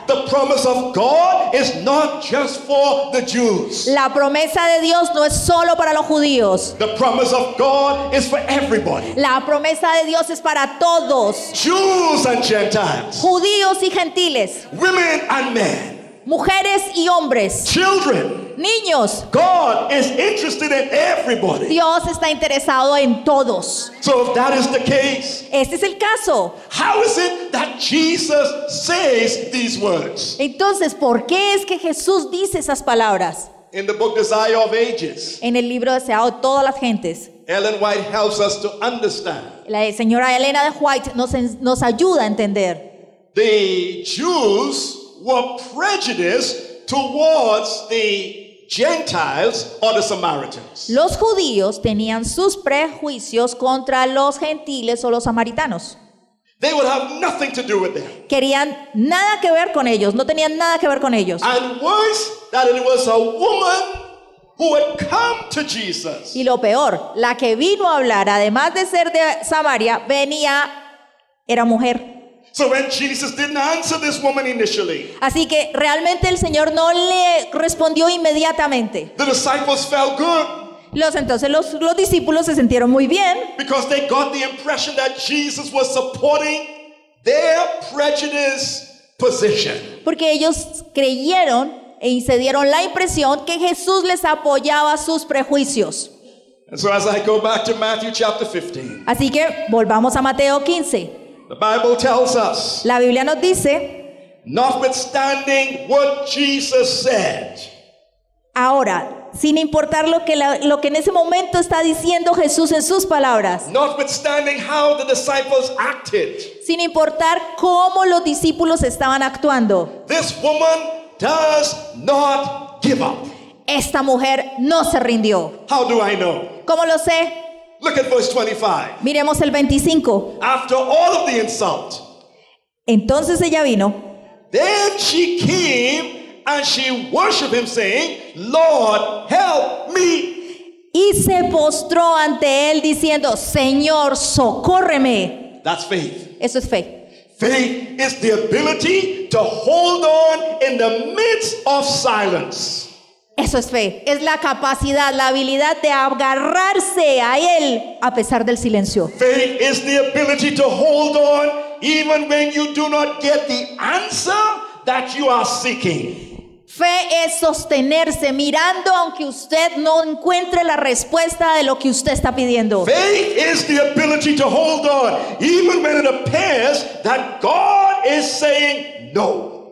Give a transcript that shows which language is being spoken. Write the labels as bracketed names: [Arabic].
[English] The promise of God is not just for the Jews. [Spanish] La promesa de Dios no es solo para los judíos. [English] The promise of God is for everybody. [Spanish] La promesa de Dios es para todos, [English] Jews and Gentiles, [Spanish] judíos y gentiles, [English] women and men, [Spanish] mujeres y hombres, [English] children. [Spanish] niños. [English] God is interested in everybody. [Spanish] Dios está interesado en todos. [English] So if that is the case, [Spanish] Este es el caso. [English] how is it that Jesus says these words? [Spanish] Entonces, ¿por qué es que Jesús dice esas palabras? [English] In the book Desire of Ages, [Spanish] En el libro deseado de todas las gentes, [English] Ellen White helps us to understand. [Spanish] la señora Elena de White nos ayuda a entender. [English] The Jews were prejudiced towards the Gentiles or the Samaritans. [Spanish] Los judíos tenían sus prejuicios contra los gentiles o los samaritanos. [English] They would have nothing to do with them. [Spanish] Querían nada que ver con ellos, no tenían nada que ver con ellos. [English] And worse, that it was a woman who had come to Jesus. [Spanish] Y lo peor, la que vino a hablar, además de ser de Samaria, era mujer. [English] So when Jesus didn't answer this woman initially, [Spanish] Así que realmente el Señor no le respondió inmediatamente. [English] the disciples felt good [Spanish] Entonces los discípulos se sintieron muy bien [English] because they got the impression that Jesus was supporting their prejudice position. [Spanish] porque ellos creyeron y se dieron la impresión que Jesús les apoyaba sus prejuicios. [English] And so as I go back to Matthew chapter 15, [Spanish] Así que volvamos a Mateo 15. [English] the Bible tells us, [Spanish] La Biblia nos dice, [English] notwithstanding what Jesus said, [Spanish] ahora, sin importar lo que en ese momento está diciendo Jesús en sus palabras, [English] notwithstanding how the disciples acted, [Spanish] sin importar cómo los discípulos estaban actuando, [English] this woman does not give up. [Spanish] esta mujer no se rindió. [English] How do I know? [Spanish] ¿Cómo lo sé? [English] Look at verse 25. [Spanish] Miremos el 25. [English] After all of the insult, [Spanish] Entonces ella vino [English] then she came and she worshiped him, saying, Lord, help me. [Spanish] y se postró ante él diciendo, Señor, socórreme. [English] That's faith. [Spanish] Eso es fe. [English] Faith is the ability to hold on in the midst of silence. [Spanish] Eso es fe, es la capacidad, la habilidad de agarrarse a Él a pesar del silencio. [English] Faith is the ability to hold on even when you do not get the answer that you are seeking. [Spanish] Fe es sostenerse mirando aunque usted no encuentre la respuesta de lo que usted está pidiendo. [English] Faith is the ability to hold on even when it appears that God is saying no.